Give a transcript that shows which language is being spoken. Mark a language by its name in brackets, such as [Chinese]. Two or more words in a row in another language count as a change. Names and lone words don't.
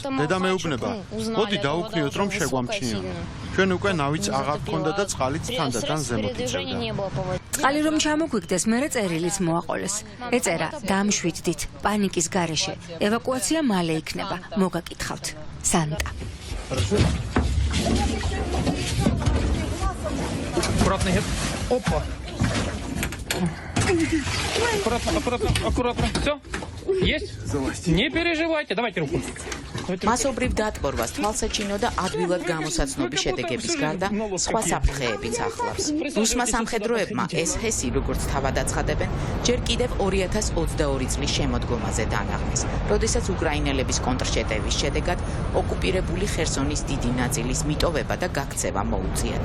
[Georgian] დედა მეუბნება, მოდი დაუქნიოთ, რომ შეგვამჩნიონ. ჩვენ უკვე ნავიც აღარ გქონდა და წყალიც თანდათან ზემოთ იწევდა. წყალი რომ ჩამოგვიგდეს, მერე წერილიც მოაყოლეს. ეწერა დამშვიდდით, პანიკის გარეშე. ევაკუაცია მალე იქნება. მოგაკითხავთ. სანტა. [Russian] Опа. Аккуратно. Все? Есть? Не переживайте. Давайте руку. [Georgian] მასობრივ დატბორვას თვალსაჩინო და ადვილად გამოსაცნობი შედეგების გარდა სხვა საფრთხეებიც ახლავს. რუსმა სამხედროებმა ეს ჰესი, როგორც თავად აცხადებენ, ჯერ კიდევ 2022 წლის შემოდგომაზე დაანახეს, როდესაც უკრაინელების კონტრშეტევის შედეგად ოკუპირებული ხერსონის დიდი ნაწილის მიტოვება და გაქცევა მოუწიათ.